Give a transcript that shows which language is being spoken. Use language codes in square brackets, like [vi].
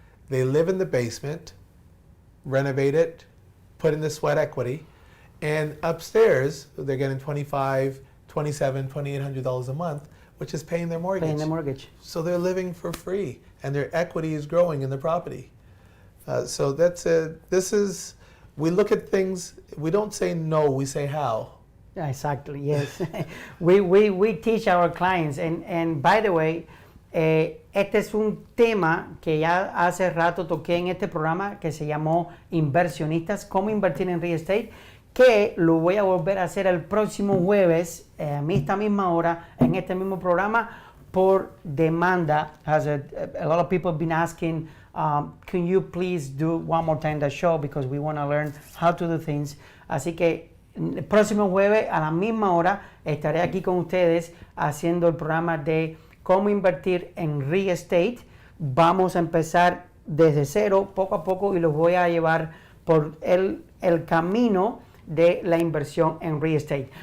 [en] They live in the basement, renovate it, put in the sweat equity, and upstairs they're getting $2,500, $2,700, $2,800 a month, which is paying their mortgage. Paying the mortgage. So they're living for free, and their equity is growing in the property. So this is, we look at things, we don't say no, we say how. Exactly, yes. we teach our clients, and by the way, [es] este es un tema que ya hace rato toqué en este programa que se llamó Inversionistas, cómo invertir en real estate, que lo voy a volver a hacer el próximo jueves a esta misma hora en este mismo programa por demanda. [en] As a lot of people have been asking, can you please do one more time the show because we want to learn how to do things. [es] Así que el próximo jueves a la misma hora estaré aquí con ustedes haciendo el programa de cómo invertir en real estate. Vamos a empezar desde cero, poco a poco, y los voy a llevar por el camino de la inversión en real estate.